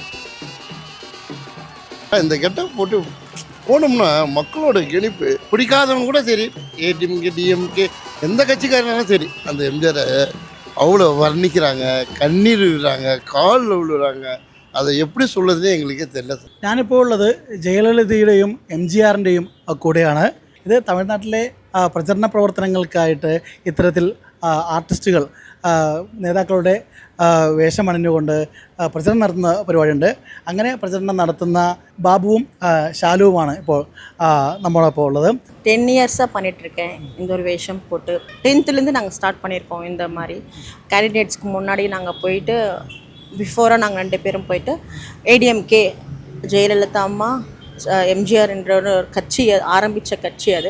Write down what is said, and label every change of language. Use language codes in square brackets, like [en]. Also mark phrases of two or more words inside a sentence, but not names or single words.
[ta] இந்த கெட்டப் போட்டு போனோம்னா மக்களோட கணிப்பு பிடிக்காதவங்க கூட சரி, ஏடிஎம்கே டிஎம்கே எந்த கட்சிக்காரனாலும் சரி, அந்த எம்ஜிஆரை அவ்வளோ வர்ணிக்கிறாங்க, கண்ணீர் விடுறாங்க, காலில் விழுறாங்க. அதை எப்படி சொல்லுறதுனே എങ്ങൾക്കേ தெரியல സാർ. [ml] ഞാനിപ്പോൾ ഉള്ളത് ജയലളിതയുടെയും MGRൻ്റെയും കൂടെയാണ്. ഇത് തമിഴ്നാട്ടിലെ പ്രചരണ പ്രവർത്തനങ്ങൾക്കായിട്ട് ഇത്തരത്തിൽ ആർട്ടിസ്റ്റുകൾ നേതാക്കളുടെ വേഷമണിഞ്ഞുകൊണ്ട് പ്രചരണം നടത്തുന്ന പരിപാടിയുണ്ട്. അങ്ങനെ പ്രചരണം നടത്തുന്ന ബാബുവും ஷாலுவுമാണ് ഇപ്പോൾ [ta] நம்மளோடப்போ உள்ளது. 10 இயர்ஸாக பண்ணிகிட்ருக்கேன் இந்த ஒரு வேஷம் போட்டு. 10th நாங்கள் ஸ்டார்ட் பண்ணியிருக்கோம். இந்த மாதிரி கேண்டிடேட்ஸ்க்கு முன்னாடி நாங்கள் போயிட்டு பிஃபோராக நாங்கள் 2 பேரும் போயிட்டு ஏடிஎம்கே ஜெயலலிதா அம்மா எம்ஜிஆர் என்ற ஒரு கட்சி ஆரம்பித்த கட்சி அது.